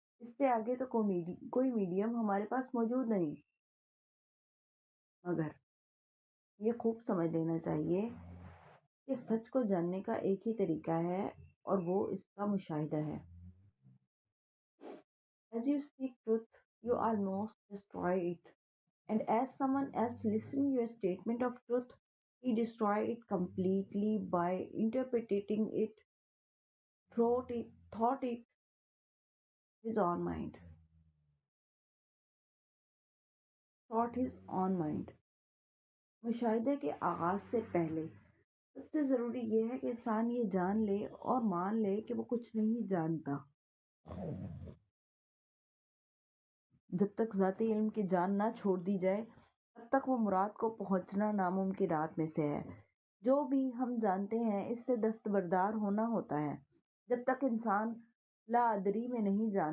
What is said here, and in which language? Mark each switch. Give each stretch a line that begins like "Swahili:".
Urdu: اس سے آگے تو کوئی میڈیم ہمارے پاس موجود نہیں، مگر یہ خوب سمجھ لینا چاہیے کہ سچ کو جاننے کا ایک ہی طریقہ ہے اور وہ اس کا مشاہدہ ہے۔
English: As you speak truth, you almost destroy it. And as someone else listening your statement of truth, he destroy it completely by interpreting it, thought it his own mind, thought his own mind.
Urdu: مشاہدے کے آغاز سے پہلے سب سے ضروری یہ ہے کہ انسان یہ جان لے اور مان لے کہ وہ کچھ نہیں جانتا۔ جب تک ذاتی علم کی جان نہ چھوڑ دی جائے تب تک وہ مراد کو پہنچنا ناممکنات میں سے ہے۔ جو بھی ہم جانتے ہیں اس سے دستبردار ہونا ہوتا ہے۔ جب تک انسان لا ادری میں نہیں